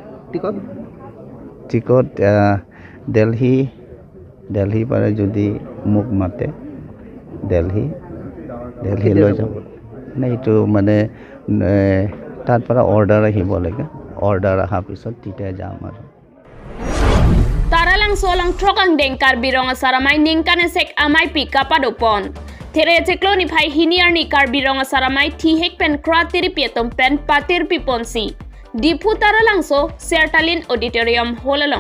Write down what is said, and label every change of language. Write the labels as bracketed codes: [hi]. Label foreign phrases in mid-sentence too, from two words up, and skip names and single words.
[as] টিকট দিল্লী পাৰে যদি মোক মাতে দিল্লী লৈ যাম এইটো মানে তাৰ পৰা অৰ্ডাৰ আহিব লাগে অৰ্ডাৰ অহাৰ পিছত তেতিয়া যাম আৰু [mjw] Taralang solang trokang dengkar birong asaramay ningkane sek amay pika padopon. Tere ceklo ni phai hiniar ni kar birong asaramay tihek pen kratiri pietom pen patir piponsi. Dipu taralang so sertalin auditorium holalong.